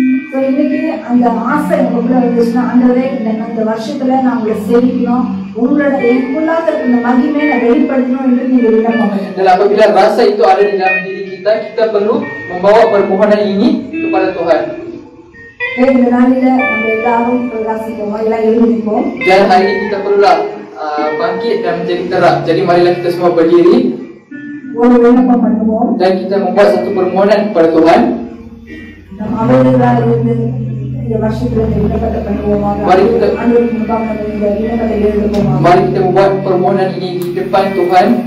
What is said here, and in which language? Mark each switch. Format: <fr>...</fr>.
<ta>So இன்னைக்கு அந்த ஆசை நமக்குள்ள வந்துச்சுன்னா, ஆண்டவரே இந்த வருஷத்துல நான் உங்களை சேவிக்கணும், உங்களோட எனக்குள்ளாக இந்த மகிமையை நான் வெளிப்படுத்தணும் என்று நீங்க விண்ணப்பம் பண்ணுங்க.</ta> <ms>Dan apabila rasa itu ada di dalam diri kita, kita perlu membawa permohonan ini kepada Tuhan.</ms> <ta>இந்த நாளில நம்ம எல்லாரும் பிரகாசிப்போம், எல்லாம் எழுதிப்போம்.</ta> <ms>Dan hari ini kita perlulah bangkit dan menjadi terang. Jadi marilah kita semua berdiri</ms> <ta>ஒரு விண்ணப்பம் பண்ணுவோம்.</ta> <ms>dan kita membuat satu permohonan kepada Tuhan.</ms> <ta>நம்ம அமைதியாக இருந்து இந்த வருஷத்துல இந்த விண்ணப்பத்தை பண்ணுவோமாக. ஆண்டவருக்கு முன்பாக நம்ம இந்த விண்ணப்பத்தை எழுதுவோமாக.</ta> <ms>Mari kita membuat permohonan ini di depan Tuhan.</ms>